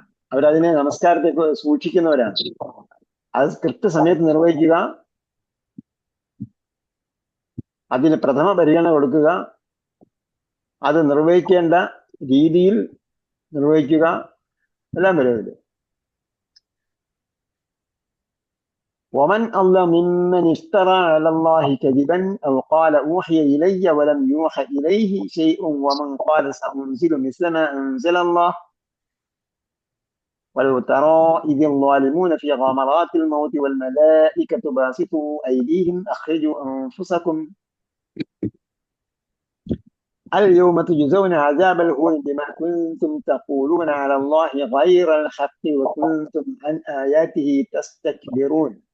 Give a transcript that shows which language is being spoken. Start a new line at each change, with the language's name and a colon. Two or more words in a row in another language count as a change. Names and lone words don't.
Malayalam: അവരതിനെ നമസ്കാരത്തെ സൂക്ഷിക്കുന്നവരാണ്. അത് കൃത്യസമയത്ത് നിർവഹിക്കുക, അതിന് പ്രഥമ പരിഗണന കൊടുക്കുക, അത് നിർവഹിക്കേണ്ട രീതിയിൽ നിർവഹിക്കുക, എല്ലാം വരുന്നത്.
Arabic: ومن أظلم ممن افترى على الله كذبا أو قال أوحي إلي ولم يوحى إليه شيء ومن قال سأنزل مثل ما أنزل الله ولو ترى إذ الظالمون في غمرات الموت والملائكة باسطوا أيديهم أخرجوا أنفسكم اليوم تجزون عذاب الهون بما كنتم تقولون على الله غير الحق وكنتم عن آياته تستكبرون.